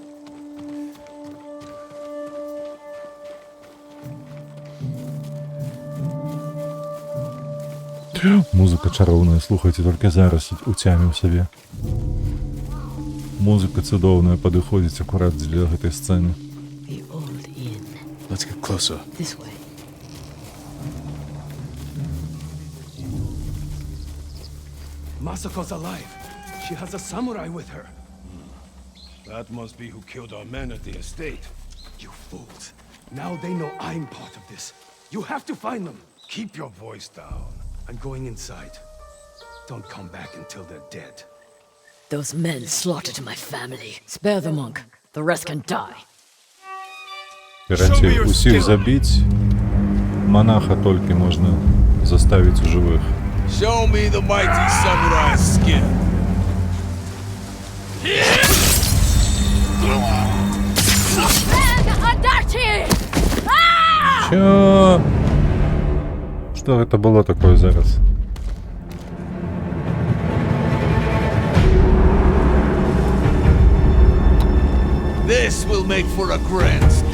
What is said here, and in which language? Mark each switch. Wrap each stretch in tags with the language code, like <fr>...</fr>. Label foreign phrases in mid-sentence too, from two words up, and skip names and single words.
<be>Музыка чароўная, слухайце, толькі зараз уцяміў сабе. Музыка цудоўная падыходзіць акурат для гэтай сцэны.</be> <en>Let's get closer. This way. Masako's alive. She has a samurai with her. That must be who killed our men at the estate. You fools. Now they know I'm part of this. You have to find them. Keep your voice down. I'm going inside. Don't come back until they're dead. Those men slaughtered my family. Spare the monk. The rest can die.</en> <be>Пераці усіх забіць, монаха толькі можна заставіць у жывых.</be> <en>Show me the mighty samurai skin.</en> <ru>Чё?</ru> <be>Што гэта было такое зараз?</be> <en>This will make for a grand.</en>